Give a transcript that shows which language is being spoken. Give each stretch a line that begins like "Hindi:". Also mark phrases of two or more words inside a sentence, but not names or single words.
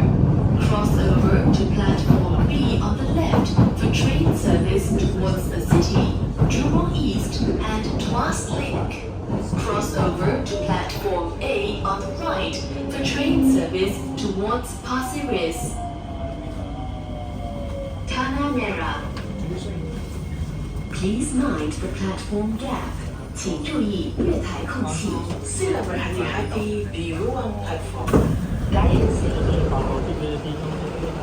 English: Cross over to platform B on the left for train service towards the city, Jurong East and Tuas Link. Cross over to platform A on the right for train service towards Pasir Ris. Tanah Merah. Please mind the platform gap.
Chinese: 请注意月台空隙。
Malay: Sila berhati-hati di ruang platform.
English: Guidance indicator.